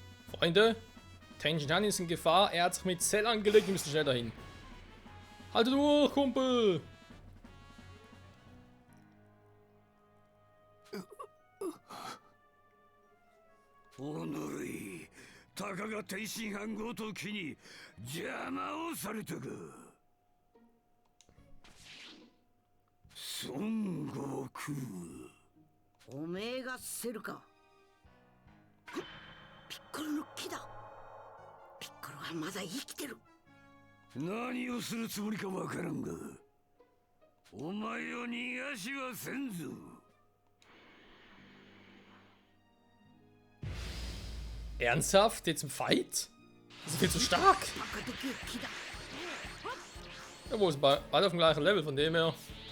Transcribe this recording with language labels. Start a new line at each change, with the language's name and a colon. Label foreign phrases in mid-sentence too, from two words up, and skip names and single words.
German: Freunde, Tenjin ist in Gefahr. Er hat sich mit Cell angelegt. Wir müssen schnell dahin. Halte durch, Kumpel!
Japanese: Onori, たかが天津飯ごときに邪魔をされたか。孫悟空。おめえがセルか。ピッコロの木だ。ピッコロはまだ生きてる。何をするつもりかわからんが、お前を逃がしはせんぞ。
German: Ernsthaft? Jetzt im Fight? Das ist viel zu stark. Jawohl, sind beide auf dem gleichen Level, von dem her.